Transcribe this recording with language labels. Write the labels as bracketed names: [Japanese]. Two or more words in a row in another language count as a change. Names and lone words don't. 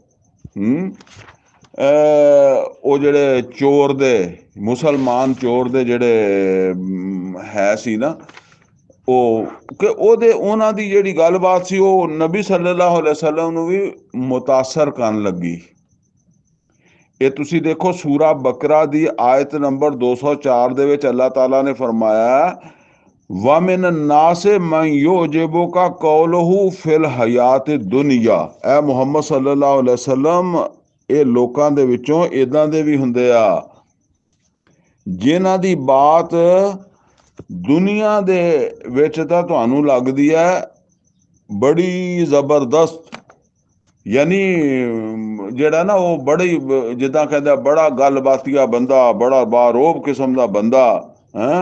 [Punjabi] ਉਹ ਜਿਹੜੇ ਚੋਰ ਦੇ, ਮੁਸਲਮਾਨ ਚੋਰ ਦੇ ਜਿਹੜੇ ਹੈ ਸੀ ਨਾ, ਉਹ ਕਿ ਉਹਨਾਂ ਦੀ ਜਿਹੜੀ ਗੱਲਬਾਤ ਸੀ ਉਹ ਨਬੀ [Arabic] صلى الله عليه وسلم [Punjabi] ਨੂੰ ਵੀ ਮੁਤਾਸਰ ਕਰਨ ਲੱਗੀ। ਇਹ ਤੁਸੀਂ ਦੇਖੋ ਸੂਰਾ ਬਕਰਾ ਦੀ ਆਇਤ ਨੰਬਰ 204 ਦੇ ਵਿੱਚ ਅੱਲਾਹ ਤਾਲਾ ਨੇ ਫਰਮਾਇਆ, [Arabic] وَمِنَ النَّاسِ مَنْ يُعْجِبُكَ قَوْلُهُ فِي الْحَيَاةِ الدُّنْيَا। [Punjabi] ਐ ਮੁਹੰਮਦ [Arabic] صلى الله عليه وسلم, [Punjabi] ਇਹ ਲੋਕਾਂ ਦੇ ਵਿੱਚੋਂ ਇਦਾਂ ਦੇ ਵੀ ਹੁੰਦੇ ਆ ਜਿਨ੍ਹਾਂ ਦੀ ਬਾਤ ਦੁਨੀਆ ਦੇ ਵਿੱਚ ਤਾਂ ਤੁਹਾਨੂੰ ਲੱਗਦੀ ਹੈ ਬੜੀ ਜ਼ਬਰਦਸਤ, ਯਾਨੀ ਜਿਹੜਾ ਨਾ ਉਹ ਬੜੀ, ਜਿੱਦਾਂ ਕਹਿੰਦਾ ਬੜਾ ਗੱਲਬਾਤੀਆ ਬੰਦਾ, ਬੜਾ ਬਾਰੋਬ ਕਿਸਮ ਦਾ ਬੰਦਾ ਹੈਂ।